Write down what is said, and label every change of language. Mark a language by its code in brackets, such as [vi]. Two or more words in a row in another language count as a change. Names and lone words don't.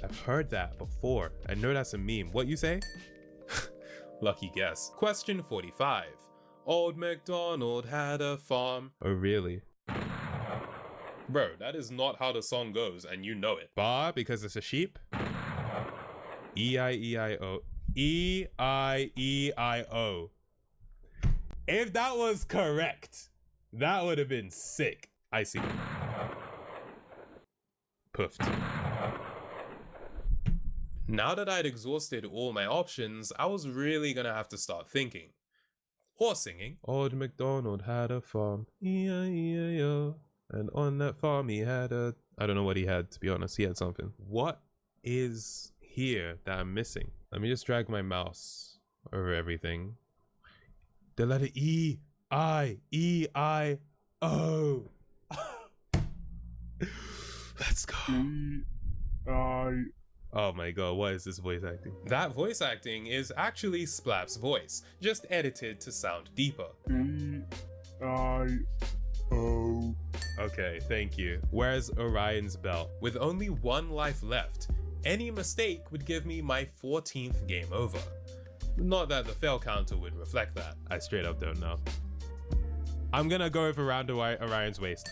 [en] I've heard that before. I know that's a meme. What you say? Lucky guess. Question 45. Old MacDonald had a farm. Oh, really? Bro, that is not how the song goes, and you know it. Bar, because it's a sheep? E-I-E-I-O. E-I-E-I-O. If that was correct, that would have been sick. I see. Puffed. Now that I'd exhausted all my options, I was really gonna have to start thinking. Or singing. Old MacDonald had a farm. E-I-E-I-O. And on that farm he had a... I don't know what he had, to be honest. He had something. What is here that I'm missing? Let me just drag my mouse over everything. The letter E. I-E-I-O. Let's go. Oh my god, what is this voice acting? That voice acting is actually Splap's voice, just edited to sound deeper. E-I-O. Okay, thank you. Where's Orion's belt? With only one life left, any mistake would give me my 14th game over. Not that the fail counter would reflect that. I straight up don't know. I'm gonna go with around Orion's waist.